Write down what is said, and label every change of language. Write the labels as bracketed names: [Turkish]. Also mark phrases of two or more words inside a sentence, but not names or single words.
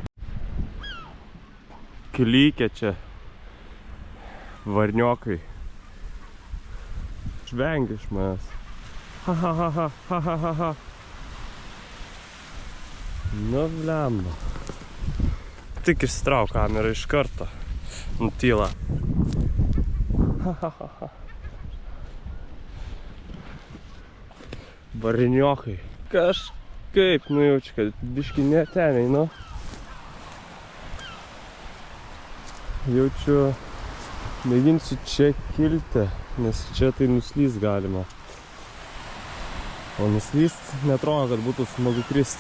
[Lithuanian] Klykia čia varniokai. Žvengia iš manęs. Ha ha ha ha ha ha ha ha. Nu, blemba. Tik išsitrauk kamerą iš karto. Nutyla. Ha ha ha ha. Varniokai. Kažkaip nujaučiu, kad biški ne ten einu. Jaučiu, mėginsiu čia kilti, nes čia tai nuslys galima. O nuslys netrodo, kad būtų smagu kristi.